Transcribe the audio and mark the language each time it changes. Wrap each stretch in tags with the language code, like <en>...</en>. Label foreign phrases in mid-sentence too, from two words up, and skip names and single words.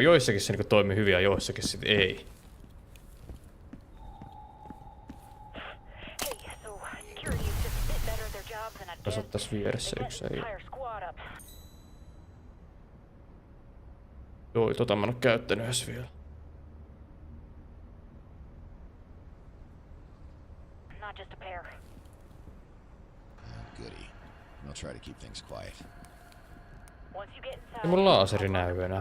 <fi>Joissakin se niinku toimii hyvin ja joissakin sit ei. Tässä on tässä vieressä yksi ei. Joo, tota mä en oo käyttänyt edes vielä.</fi> <en>Just a pair. Goody. I'll try to keep things quiet. Once you get inside,</en> <fi>Ei mun laaseri näy enää.</fi>